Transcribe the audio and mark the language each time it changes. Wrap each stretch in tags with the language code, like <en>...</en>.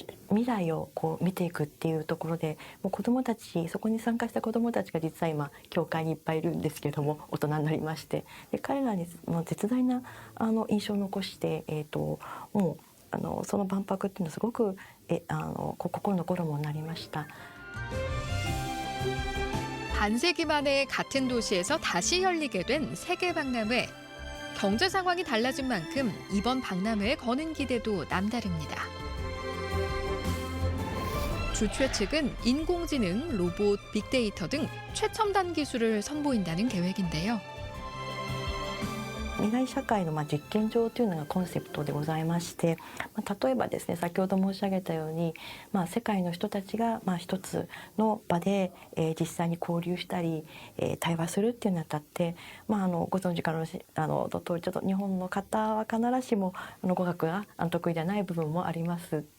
<ja>未来をこう見ていくっていうところで、もう子どもたち、そこに参加した子どもたちが実は今教会にいっぱいいるんですけれども、大人になりまして、で彼らに絶大な印象を残して、もうその万博っていうのはすごく心残るものになりました。</ja> <ko>반세기 만에 같은 도시에서 다시 열리게 된 세계 박람회. 경제 상황이 달라진 만큼 이번 박람회에 거는 기대도 남다릅니다. 주최 측은 인공지능, 로봇, 빅데이터 등 최첨단 기술을 선보인다는 계획인데요.</ko> <ja>未来社会の実験場というのがコンセプトでございまして、例えばですね、先ほど申し上げたように、世界の人たちが一つの場で、実際に交流したり、対話するっていうにあたって、ご存知からの通り、ちょっと日本の方は必ずしも語学が得意ではない部分もあります。</ja>